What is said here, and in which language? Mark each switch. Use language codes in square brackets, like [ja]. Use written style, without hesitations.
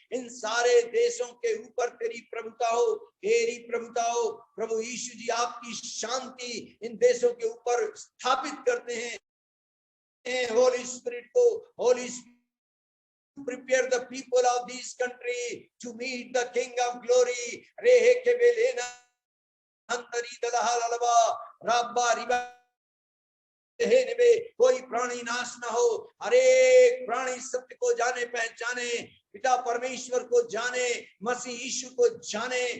[hi] इन सारे देशों के ऊपर तेरी प्रभुता हो, तेरी प्रभुता हो प्रभु यीशु जी। आपकी शांति इन देशों के ऊपर स्थापित करते हैं। होली स्पिरिट को, Holi [en] prepare the people of this country to meet the King of Glory. Rehe kebelena antari dalahalaba rabba riba [hi] में कोई प्राणी नाश न हो, हर एक प्राणी सत्य को जाने, पहचाने, पिता परमेश्वर को जाने, मसीह यीशु को जाने।